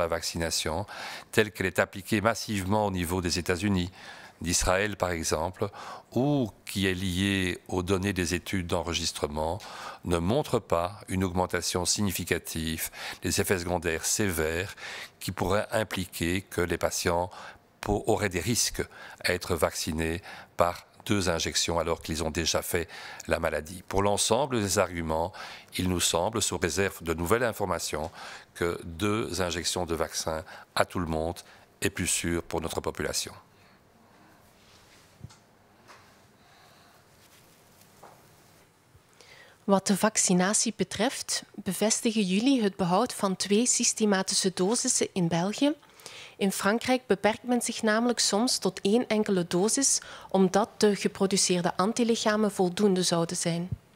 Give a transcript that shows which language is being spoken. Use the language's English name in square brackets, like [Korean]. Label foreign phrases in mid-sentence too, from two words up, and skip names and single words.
[French] la vaccination, telle qu'elle est appliquée massivement au niveau des États-Unis, d'Israël par exemple, ou qui est liée aux données des études d'enregistrement, ne montre pas une augmentation significative des effets secondaires sévères qui pourraient impliquer que les patients auraient des risques à être vaccinés par 2 injections alors qu'ils ont déjà fait la maladie. Pour l'ensemble des arguments, il nous semble, sous réserve de nouvelles informations, que 2 injections de vaccin à tout le monde est plus sûr pour notre population. [Dutch] Wat de vaccinatie betreft, bevestigen jullie het behoud van 2 systematische dosissen in België. In Frankrijk beperkt men zich namelijk soms tot 1 enkele dosis, omdat de geproduceerde antilichamen voldoende zouden zijn.